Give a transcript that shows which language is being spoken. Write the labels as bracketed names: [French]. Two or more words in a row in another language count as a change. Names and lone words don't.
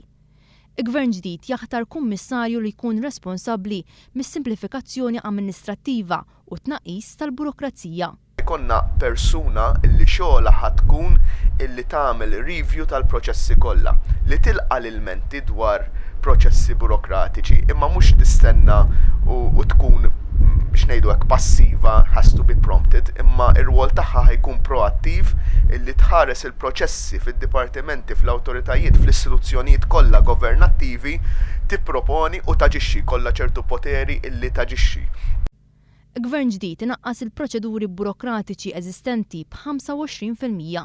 [Maltese] Gvern ġdid jaħtar kummissarju li jkun responsabbli mis-simplifikazzjoni amministrattiva u tnaqqis tal-burokrazija. Konna persuna illi xogħla ħatkun illi tagħmel review tal-proċessi kollha li tilqa' l-ilmenti dwar proċessi burokratiċi imma mhux tistenna u tkun biex ngħidu hekk passiva, [English] has to be prompted, [Maltese] imma r-rwol tagħha ħajkun proattiv illi tħares il-proċessi fid-dipartimenti, fl-awtoritajiet, fl-istituzzjonijiet kollha governattivi tipproponi u taġixxi kollha ċertu poteri illi taġixxi. Gvern ġdid inaqqas il-proċeduri burokratiċi eżistenti b'25%.